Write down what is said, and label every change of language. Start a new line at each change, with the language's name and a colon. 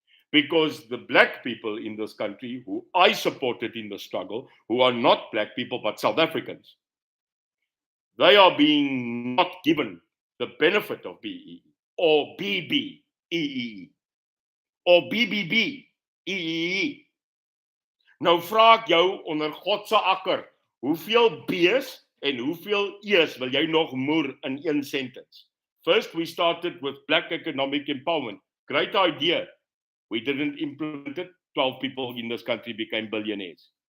English: Because the black people in this country, who I supported in the struggle, who are not black people but South Africans, they are being not given the benefit of BEE or BBEE or BBBEE.
Afrikaans: Nou vra ek jou onder God se akker, hoeveel B's en hoeveel E's wil jy nog moer in een sentence?
English: First, we started with black economic empowerment. Great idea. We didn't implement it. 12 people in this country became billionaires.